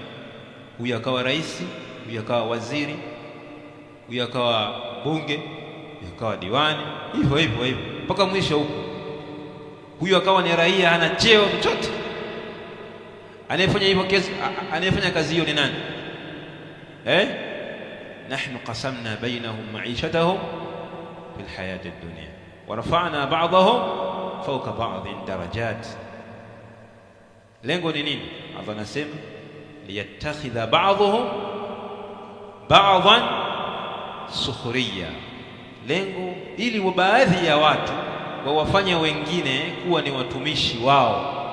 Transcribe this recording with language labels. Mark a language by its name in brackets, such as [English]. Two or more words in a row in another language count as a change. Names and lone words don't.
[Swahili] Huyu akawa rais, huyu akawa waziri, huyu akawa bunge, huyu akawa diwani, hivyo hivyo hivyo mpaka mwisho huko. Huyu akawa ni raia, hana cheo chochote. Anayefanya hivyo kesi, anayefanya kazi hiyo ni nani? [Arabic] نحن قسمنا بينهم معيشتهم في الحياة الدنيا ورفعنا بعضهم فوق بعض درجات. [Swahili] Lengo ni nini? Allah anasema [Arabic] ليتخذ بعضهم بعضا سخريا, [Swahili] lengo ili baadhi ya watu wawafanye wengine kuwa ni watumishi wao.